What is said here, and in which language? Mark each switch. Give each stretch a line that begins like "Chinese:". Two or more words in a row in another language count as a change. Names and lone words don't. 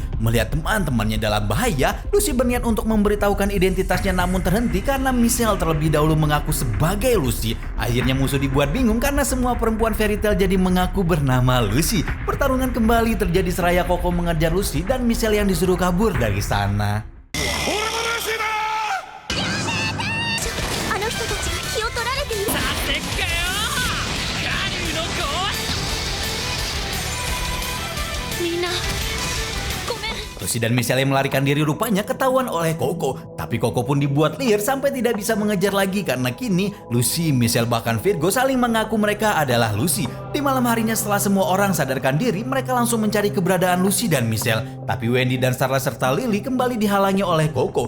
Indonesian: Melihat teman-temannya dalam bahaya, Lucy berniat untuk memberitahukan identitasnya namun terhenti karena Michelle terlebih dahulu mengaku sebagai Lucy. Akhirnya musuh dibuat bingung karena semua perempuan Fairy Tail jadi mengaku bernama Lucy. Pertarungan kembali terjadi seraya Koko mengejar Lucy dan Michelle yang disuruh kabur dari sana.
Japanese: あの人たちが気を取られている。みんなごめん。
Indonesian: Lucy dan Michelle yang melarikan diri rupanya ketahuan oleh Koko. Tapi Koko pun dibuat liar sampai tidak bisa mengejar lagi karena kini Lucy, Michelle bahkan Virgo saling mengaku mereka adalah Lucy. Di malam harinya setelah semua orang sadarkan diri, mereka langsung mencari keberadaan Lucy dan Michelle. Tapi Wendy dan Starla serta Lily kembali dihalangi oleh Koko.